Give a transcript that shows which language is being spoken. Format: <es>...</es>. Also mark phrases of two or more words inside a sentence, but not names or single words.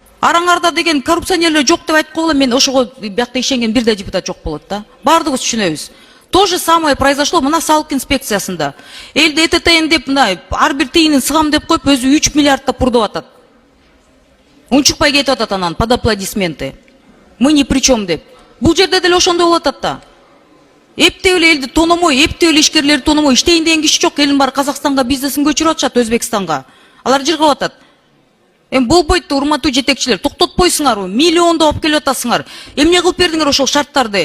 <ky>Араңарда деген коррупционерлер жоқ деп айтып қойғылы, мен ошого биякта ишенген бир да депутат жоқ болот да. Бардыгыбыз түшүнөбүз.</ky> <ru>То же самое произошло</ru> <ky>мына салык инспекциясында. Элди ЭТТН деп мына ар бир тыйынын сыгам деп коюп, өзү 3 миллиардта пурдуп атат. Унчукпай кетип атат анан</ky> <ru>под аплодисменты. Мы ни при чем деп.</ru> <ky>Бул жерде деле ошондой болуп атат да. Эптеп эле элди тономой, эптеп эле ишкерлерди тономой, иштейин деген киши жок. Элин баары Казакстанга бизнесин көчүрүп атышат, Өзбекстанга. Алар жыргап атат. Болбойт да, урматтуу жетекчилер, токтотпойсуңарбы? Миллиондоп алып келип атасыңар. Эмне кылып бердиңер ошол шарттарды?</ky>